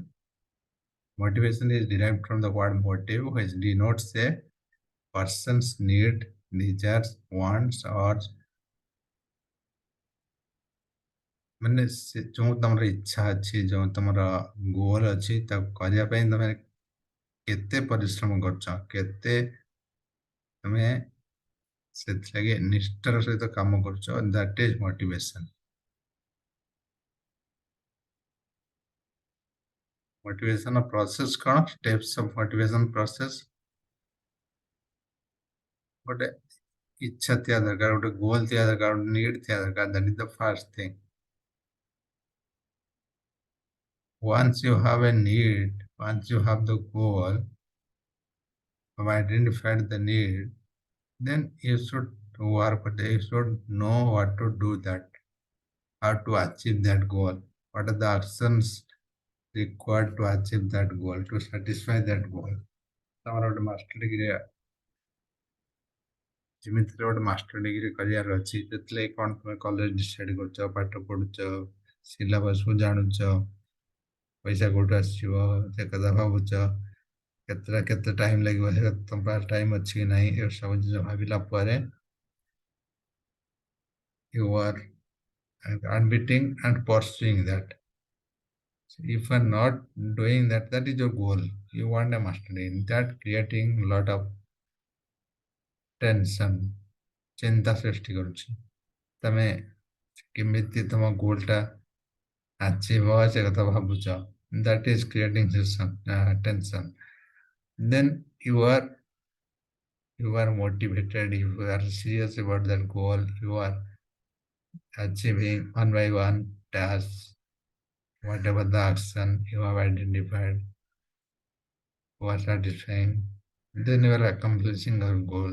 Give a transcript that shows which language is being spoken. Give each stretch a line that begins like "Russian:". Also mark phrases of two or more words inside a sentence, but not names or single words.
English: Motivation is derived from the word motive, which denotes a person's need, desires, wants, or
Odia: ମାନେ ଯୋଉ ତମର ଇଚ୍ଛା ଅଛି, ଯୋଉ ତମର ଗୋଲ ଅଛି, ତାକୁ କରିବା ପାଇଁ ତମେ କେତେ ପରିଶ୍ରମ କରୁଛ, କେତେ ତମେ ସେଥିଲାଗି ନିଷ୍ଠାର ସହିତ କାମ କରୁଛ,
English: that is motivation. Motivation process कौन? Steps of motivation process.
Odia: ଗୋଟେ ଇଚ୍ଛା ଥିବା ଦରକାର, ଗୋଟେ ଗୋଲ ଥିବା ଦରକାର, ଗୋଟେ need ଥିବା ଦରକାର,
English: that is the first thing. Once you have a need, once you have the goal, have identified the need, then you should work with it. You should know what to do that, how to achieve that goal, what are the actions required to achieve that goal, to satisfy that goal.
Odia: ତମର ଗୋଟେ
English: master degree,
Odia: ଯେମିତିରେ ଗୋଟେ
English: master degree
Odia: କରିବାର ଅଛି, ସେଥିଲାଗି କ'ଣ ତମେ
English: college decide
Odia: କରୁଛ, ପାଠ ପଢୁଛ, ସିଲାବସକୁ ଜାଣୁଛ, ପଇସା କୋଉଠୁ ଆସିବ ସେ କଥା ଭାବୁଛ, କେତେ ଟାଇମ୍ ଲାଗିବ, ସେ ତମ ପାଖରେ ଟାଇମ୍ ଅଛି କି ନାହିଁ, ଏ ସବୁ ଜିନିଷ ଭାବିଲା ପରେ
English: you are admitting and pursuing that. So if you are not doing that, that is your goal. You want a master degree. That creating a lot of tension,
Odia: ଚିନ୍ତା ସୃଷ୍ଟି କରୁଛି। ତମେ କେମିତି ତମ
English: goalଟା achieve
Odia: ସେ କଥା ଭାବୁଛ,
English: that is creating tension. Then you are motivated, you are serious about that goal, you are achieving one by one task, whatever the action you have identified was satisfying, then you are accomplishing your goal.